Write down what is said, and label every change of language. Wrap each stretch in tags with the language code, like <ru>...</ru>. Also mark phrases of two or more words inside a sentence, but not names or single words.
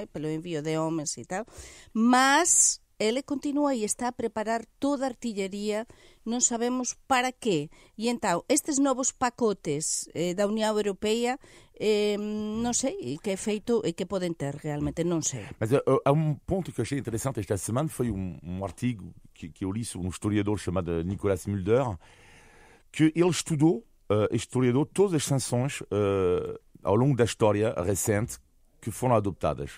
<gl>Pelo envío de homens e tal, mas ele continúa e está a preparar toda a artillería, non sabemos para qué. E então,</gl> <pt>estes novos pacotes da União Europeia,</pt> <gl>non sei que efeito e que podem ter realmente, non sei.</gl> <pt>Mas há ponto que eu achei interessante esta semana, foi artigo que eu li sobre historiador chamado Nicolas Mulder, que ele estudou, historiador, todas as sanções ao longo da história recente que foram adoptadas.</pt>